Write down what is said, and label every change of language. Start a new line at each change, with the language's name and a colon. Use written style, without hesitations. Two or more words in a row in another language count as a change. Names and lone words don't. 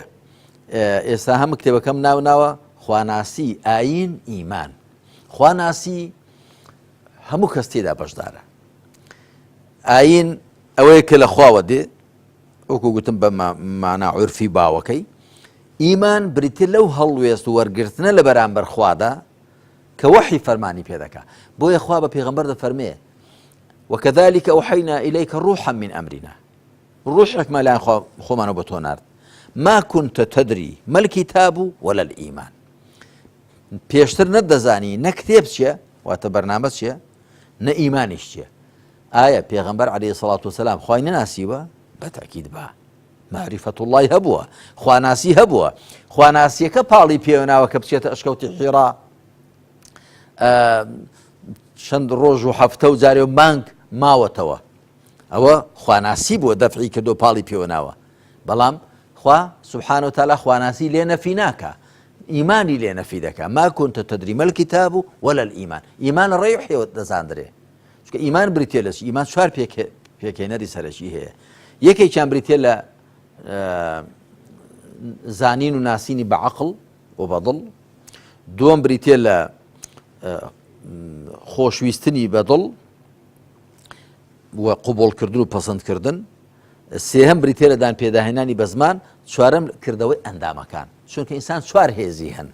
Central Kurdish: ئێستا هەم کتێبەکەم ناوناوە خواناسی ئاین ئیمان خواناسی هەموو کەس تێدا بەشدارە ئاین ئەوەیە کە لە خواوە دێ وەکو گوتم بە مانا عورفی باوەکەی ئیمان بریتێ لەو هەڵوێست و وەرگرتنە لە بەرامبەر خوادا کە وەحی فەرمانی پێ دەکا بۆیە خوا بە پێغەمبەر دەفەرمێ
Arabic: وكذلك أوحينا إليك روحا من أمرنا
Central Kurdish: روحك ما لان خۆمانەوە بە تۆ نارد
Arabic: ما كنت تدري ما الكتاب ولا الإيمان
Central Kurdish: پێشتر نەدەزانی نە کتێب چییە واتە بەرنامە چییە نە ئیمانیش چییە ئایا پێغەمبەر عەلەیهی سەڵات وسەلام خوای نەناسیوە بەتاکید بە معرفەت الله هەبووە خواناسی هەبووە خواناسیەکە پاڵی پێوەناوە کە بچێتە ئەشکەوتی حیرا چەند ڕۆژ و هەفتە و جارێ و مانگ ماوەتەوە ئەوە خواناسی بووە دەفعی کردو پاڵی پێوەناوە بەڵام خوا
Arabic: سبحانه وتعالى
Central Kurdish: خواناسی لێ نەفی ناکە ئیمانی لێ نەفی دەکا
Arabic: ما كنت تدري ما الكتاب ولا الإيمان
Central Kurdish: ئیمان ڕێی وحیەوە دەزاندرێ چونکە ئیمان بریتێ لە ئیمان چوار پێکهێنەری سەرەکی هەیە یەکێکیان بریتێ لە زانین و ناسینی بە عەقڵ و بەدڵ دووەم بریتێ لە خۆشویستنی بەدڵ و قوبوڵکردن و پەسەندکردن سێهەم بریتێ لە دان پێداهێنانی بە زمان چوارەم کردەوەی ئەندامەکان چونکە ئینسان چوار هێزی هەن